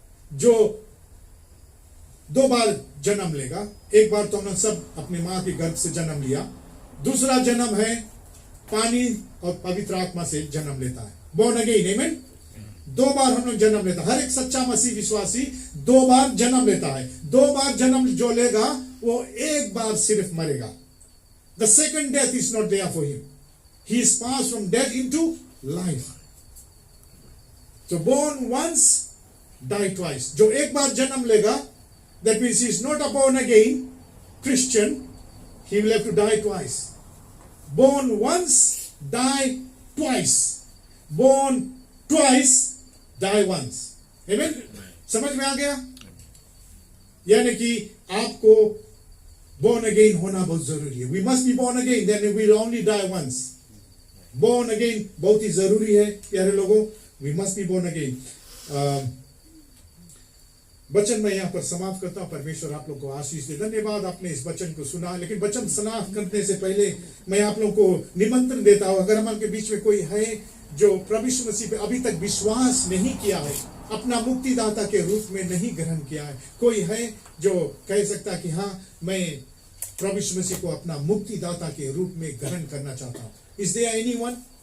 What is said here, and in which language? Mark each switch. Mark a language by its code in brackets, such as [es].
[hi] जो 2 बार जन्म लेगा, एक बार तो हमने सब अपनी मां के गर्भ से जन्म लिया, दूसरा जन्म है पानी और पवित्र आत्मा से जन्म लेता है. [en] born again, amen. [hi] 2 बार हम लोग जन्म लेता है. हर एक सच्चा मसीह विश्वासी 2 बार जन्म लेता है. 2 बार जन्म जो लेगा वो एक बार सिर्फ मरेगा. [en] The second death is not there for him. He is passed from death into life. So born once, die twice. [hi] जो एक बार जन्म लेगा, [en] that means he is not a born again Christian. He will have to die twice. Born once, die twice. Born twice, die once. Amen? [hi] समझ में आ गया? यानी कि आपको born again होना बहुत जरूरी है. [en] We must be born again, then we will only die once. [hi] Born again बहुत ही जरूरी है प्यारे लोगों. [en] We must be born again. [hi] वचन मैं यहाँ पर समाप्त करता हूँ. परमेश्वर आप लोग को आशीष दे. धन्यवाद आपने इस वचन को सुना. लेकिन वचन समाप्त करने से पहले मैं आप लोग को निमंत्रण देता हूँ, अगर हमारे बीच में कोई है जो प्रभु यीशु मसीह पे अभी तक विश्वास नहीं किया है, अपना मुक्तिदाता के रूप में नहीं ग्रहण किया है, कोई है जो कह सकता है कि हाँ मैं प्रभु यीशु मसीह को अपना मुक्तिदाता के रूप में ग्रहण करना चाहता हूँ. [en] Is there anyone?